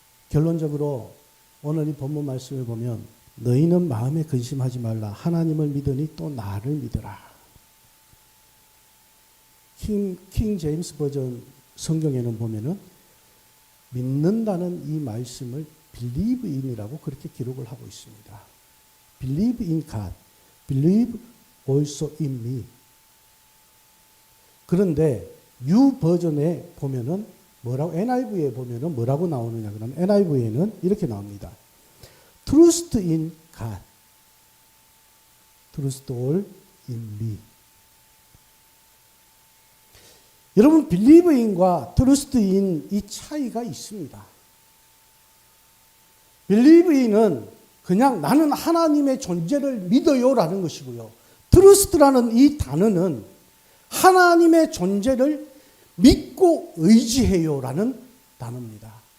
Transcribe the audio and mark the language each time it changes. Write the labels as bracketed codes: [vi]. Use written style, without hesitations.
[ko] 결론적으로 오늘 이 본문 말씀을 보면 너희는 마음에 근심하지 말라. 하나님을 믿으니 또 나를 믿으라. 킹 제임스 버전 성경에는 보면은 믿는다는 이 말씀을 believe in이라고 그렇게 기록을 하고 있습니다. [en] believe in God, believe also in me. [ko] 그런데 U 버전에 보면은 뭐라고, NIV에 보면은 뭐라고 나오느냐 그러면 NIV에는 이렇게 나옵니다. [en] Trust in God, trust all in me. [ko] 여러분, believe in과 trust in 이 차이가 있습니다. believe in은 그냥 나는 하나님의 존재를 믿어요라는 것이고요. trust라는 이 단어는 하나님의 존재를 믿고 의지해요라는 단어입니다.